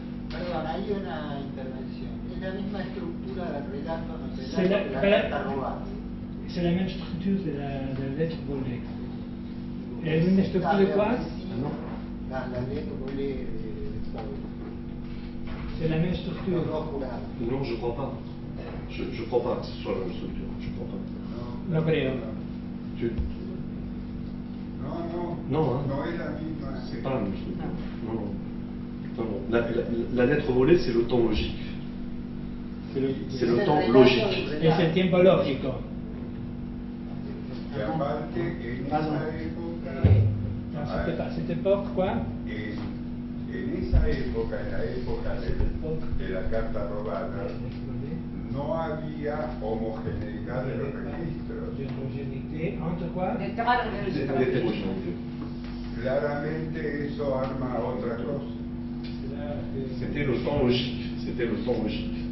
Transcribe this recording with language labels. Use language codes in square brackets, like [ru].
[es] Perdón, hay una intervención. Es la misma estructura del relato, no sé, [fr] C'est la, [es] de la carta robada. [fr] c'est la même structure de la lettre volée. Une structure de quoi? La lettre volée de Paul. C'est la même [es] Los [fr] structure. [es] dos jurados. [fr] Non, je crois pas. Je crois pas que ce soit la même structure. Je crois pas. [es] No creo. [fr] Tu... [es] No, [fr] Non, hein? [es] no es la misma. [fr] C'est pas la même structure. Non, non. Non, non. La lettre volée, c'est le temps logique. C'est le temps logique. [es] Es el tiempo lógico. Y aparte, en esa época, [fr] Cette époque, quoi? [es] en esa época, en la época de la carta robada, no había homogeneidad de los registros. [fr] L'hétérogénéité entre quoi? L'hétérogénéité. [es] Claramente eso arma otra cosa. [fr] C'était le temps logique. C'était le temps logique.